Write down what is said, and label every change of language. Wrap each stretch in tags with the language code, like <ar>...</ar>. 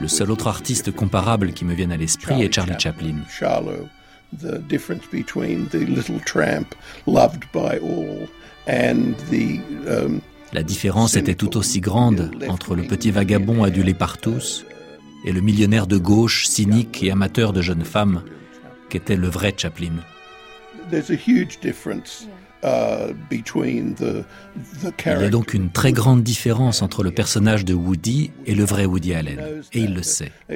<fr>Le seul autre artiste comparable qui me vienne à l'esprit est Charlie Chaplin.</fr> <en>Charlot, the difference between the little tramp loved by all and the.</en> <fr>La différence était tout aussi grande entre le petit vagabond adulé par tous et le millionnaire de gauche, cynique et amateur de jeunes femmes, qu'était le vrai Chaplin.</fr> <en>There's a huge difference.</en> <fr>Il y a donc une très grande différence entre le personnage de Woody et le vrai Woody Allen, et il le sait.</fr>